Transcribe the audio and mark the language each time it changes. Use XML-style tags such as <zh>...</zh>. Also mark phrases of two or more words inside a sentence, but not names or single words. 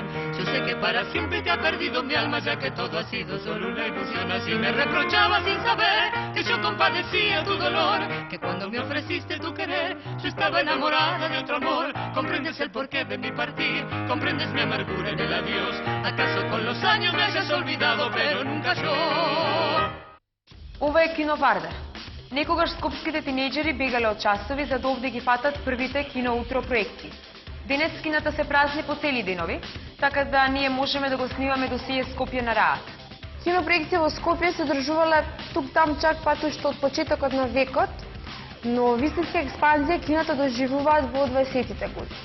<es>Yo sé que para siempre te ha perdido mi alma, ya que todo ha sido solo una ilusión. Así me reprochaba sin saber que yo compadecía tu dolor, que cuando me ofreciste tu querer, yo estaba enamorada de otro amor. Comprendes el porqué de mi partir, comprendes mi amargura en el adiós. ¿Acaso con los años me hayas olvidado, pero nunca yo?</es> <mk>Ова е кино Вардар. Некогаш скопските тинејџери бегале од часови за да овде ги фатат првите кино утро проекти. Денес кината се празни по цели денови, така да ние можеме да го снимаме досие Скопје на раат. Кинопроекција во Скопје се одржувале тук-там чак пат уште од почетокот на векот, но вистинска експанзија киното доживуваат во 20-тите години.</mk>